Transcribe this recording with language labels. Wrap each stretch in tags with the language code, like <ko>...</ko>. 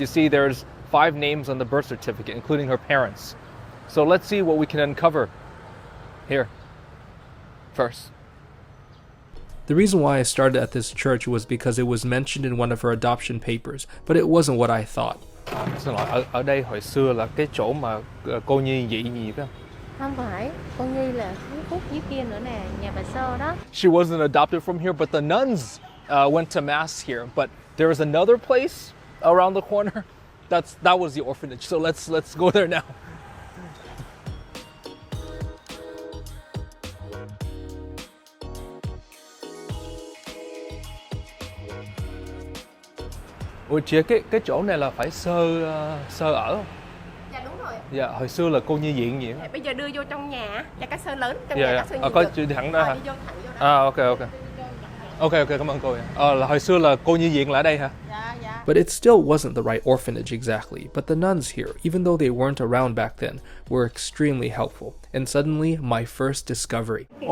<en>You see, there's 5 names on the birth certificate, including her parents. So let's see what we can uncover here first. The reason why I started at this church was because it was mentioned in one of her adoption papers, but it wasn't what I thought.</en> <vi>Xin lỗi, ở đây hồi xưa là cái chỗ mà cô Nhi dị nhị phải không? Không phải, cô Nhi là Phú Quốc dưới kia nữa nè, nhà bà Sơ đó.</vi> <en>She wasn't adopted from here, but the nuns went to mass here. But there is another place around the corner. That was the orphanage. So let's go there now.</en> <vi>Ủa chị, cái chỗ này là phải sơ ở không? Dạ đúng rồi. Dạ, hồi xưa là cô Nhi viện gì Bây giờ đưa vô trong nhà, cho cái sơ lớn trong dạ, nhà dạ. các sơ Có chị thẳng đó hả? Đi vô thẳng vô đó. Ok. Ok, cảm ơn cô. Là hồi xưa là cô Nhi viện là ở đây hả? Dạ.</vi> <en>But it still wasn't the right orphanage exactly, but the nuns here, even though they weren't around back then, were extremely helpful. And suddenly, my first discovery.</en>